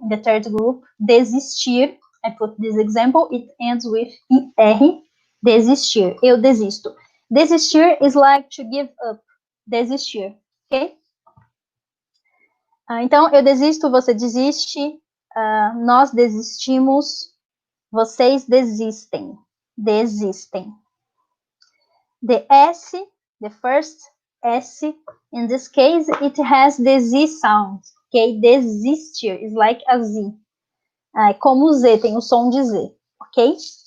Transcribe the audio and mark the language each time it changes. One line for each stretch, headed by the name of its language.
English: In the third group, desistir, I put this example, it ends with er, desistir, eu desisto. Desistir is like to give up, desistir, ok?
Portuguese: Então, eu desisto, você desiste, nós desistimos, vocês desistem, desistem.
English: The S, the first S, in this case, it has the Z sound, ok? Desistir is like a Z.
Portuguese: Como o Z, tem o som de Z, ok?